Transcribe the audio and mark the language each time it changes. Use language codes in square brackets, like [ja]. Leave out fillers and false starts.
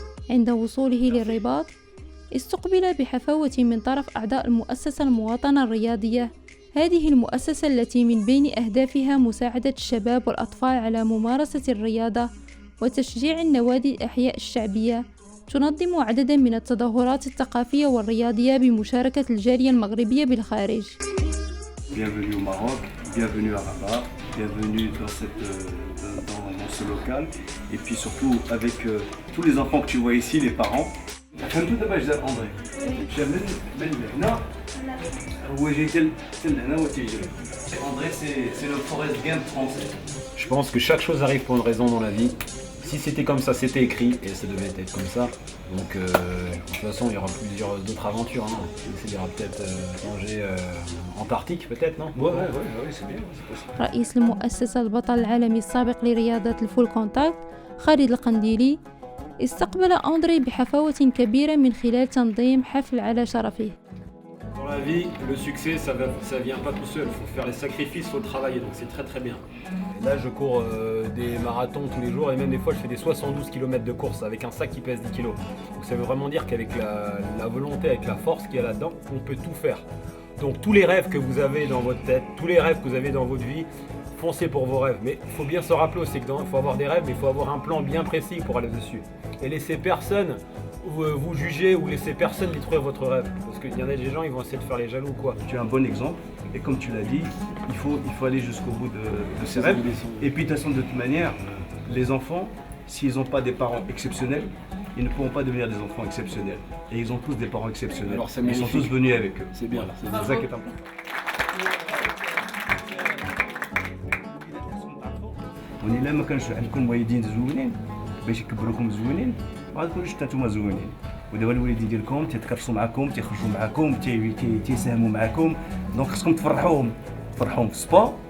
[ar] عند وصوله للرباط استقبل بحفاوة من طرف أعضاء المؤسسة المواطنة الرياضية. هذه المؤسسة التي من بين أهدافها مساعدة الشباب والأطفال على ممارسة الرياضة وتشجيع النوادي الأحياء الشعبية، تنظم عددا من التظاهرات الثقافية والرياضية بمشاركة الجالية المغربية بالخارج. [fr] Bienvenue au Maroc, bienvenue à Rabat, bienvenue dans ce local, et puis surtout avec tous les enfants que tu vois ici, les parents. [ar] فهمتوا دابا جدار أندري جا من هنا هو جاي حتى لهنا وتيجري. [fr] André c'est le Forrest Gump français. Je pense que chaque chose arrive pour une raison dans la vie. Si c'était comme ça, c'était écrit et ça devait être comme ça. Donc de toute façon, il y aura plusieurs d'autres aventures. Hein. Il y aura peut-être manger Antarctique, peut-être, non? Ouais, c'est bien, c'est possible. [ar] رئيس المؤسسة البطل العالمي السابق لرياضة الفول كونتاكت خالد القنديلي استقبل أندري بحفاوة كبيرة من خلال تنظيم حفل على شرفه. [fr] Dans la vie, le succès, ça vient pas tout seul. Il faut faire les sacrifices, il faut travailler. Donc c'est très très bien. Et là, je cours des marathons tous les jours et même des fois, je fais des 72 km de course avec un sac qui pèse 10 kg. Donc ça veut vraiment dire qu'avec la volonté, avec la force qu'il y a là-dedans, on peut tout faire. Donc tous les rêves que vous avez dans votre tête, tous les rêves que vous avez dans votre vie, foncez pour vos rêves. Mais il faut bien se rappeler aussi qu'il faut avoir des rêves, mais il faut avoir un plan bien précis pour aller dessus. Et laissez personne vous juger ou laissez personne détruire votre rêve. Parce qu'il y en a des gens, ils vont essayer de faire les jaloux, quoi. Tu es un bon exemple, et comme tu l'as dit, il faut aller jusqu'au bout de ses rêves. Et puis de toute manière, les enfants, s'ils n'ont pas des parents exceptionnels, ils ne pourront pas devenir des enfants exceptionnels. Et ils ont tous des parents exceptionnels. Alors, ils sont tous venus avec eux. C'est bien, voilà. C'est ça qui est important. [ar] ونلا ما كانش عندكم والدين زوينين باش يكبروكم زوينين ما غاديكونوش حتى نتوما زوينين. ودابا الوالدين ديالكم تيتكرفسوا معكم، تيخرجوا معكم، تيساهموا معكم، دونك خصكم تفرحوهم في السبور.